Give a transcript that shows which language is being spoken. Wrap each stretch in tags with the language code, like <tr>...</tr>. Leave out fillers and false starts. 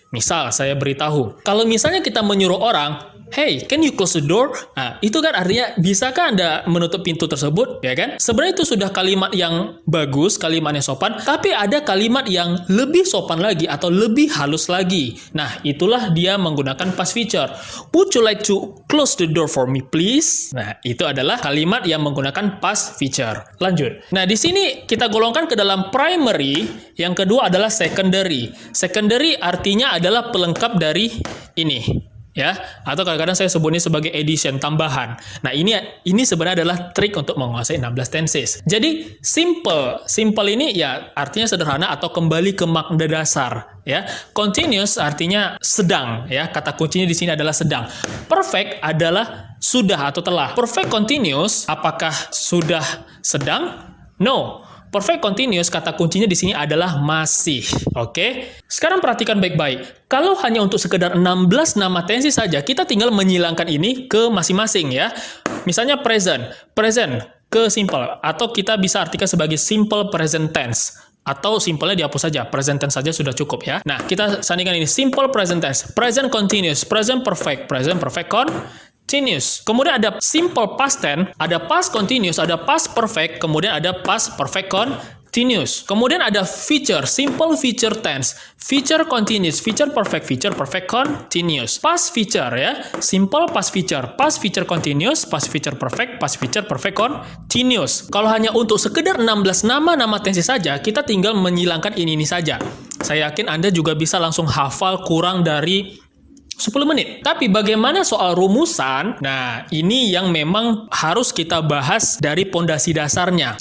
<id>Misal, saya beritahu, kalau misalnya kita menyuruh orang,</id> <en>"Hey, can you close the door?"</en> <id>Nah, itu kan artinya, bisakah Anda menutup pintu tersebut? Ya kan? Sebenarnya itu sudah kalimat yang bagus, kalimat yang sopan, tapi ada kalimat yang lebih sopan lagi atau lebih halus lagi. Nah, itulah dia menggunakan past future.</id> <en>"Would you like to close the door for me, please?"</en> <id>Nah, itu adalah kalimat yang menggunakan past future. Lanjut. Nah, di sini kita golongkan ke dalam primary, yang kedua adalah secondary. Secondary artinya adalah pelengkap dari ini, ya, atau kadang-kadang saya sebutnya sebagai addition, tambahan. Nah, ini sebenarnya adalah trik untuk menguasai 16 tenses. Jadi, simple ini ya artinya sederhana atau kembali ke makna dasar, ya. Continuous artinya sedang, ya. Kata kuncinya di sini adalah sedang. Perfect adalah sudah atau telah. Perfect continuous apakah sudah sedang? No. Perfect continuous kata kuncinya di sini adalah masih. Oke? Sekarang perhatikan baik-baik. Kalau hanya untuk sekedar 16 nama tenses saja, kita tinggal menyilangkan ini ke masing-masing, ya. Misalnya present ke simple, atau kita bisa artikan sebagai simple present tense. Atau simpelnya dihapus saja, present tense saja sudah cukup, ya. Nah, kita sandingkan ini, simple present tense, present continuous, present perfect continuous. Kemudian ada simple past tense, ada past continuous, ada past perfect, kemudian ada past perfect continuous. Kemudian ada future, simple future tense, future continuous, future perfect continuous. Past future, ya, simple past future continuous, past future perfect continuous. Kalau hanya untuk sekedar 16 nama tenses saja, kita tinggal menyilangkan ini saja. Saya yakin Anda juga bisa langsung hafal kurang dari 10 menit. Tapi bagaimana soal rumusan? Nah, ini yang memang harus kita bahas dari pondasi dasarnya.</id>